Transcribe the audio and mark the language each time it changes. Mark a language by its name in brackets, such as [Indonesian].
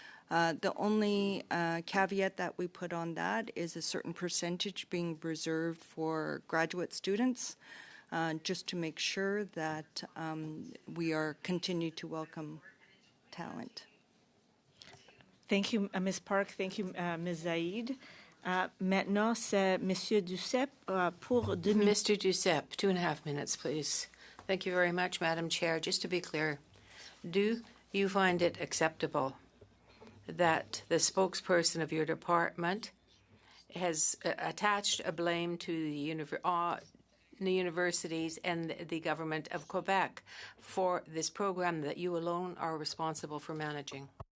[English] The only caveat that we put on that is a certain percentage being reserved for graduate students, just to make sure that we are continue to welcome talent. Thank you, Ms. Park. Thank you, Ms. Zaid. [French] Maintenant, c'est Monsieur Duceppe pour 2 minutes. [English] Mr. Duceppe, 2.5 minutes, please. Thank you very much, Madam Chair. Just to be clear, do you find it acceptable that the spokesperson of your department has attached a blame to the universities and the government of Quebec for this program that you alone are responsible for managing?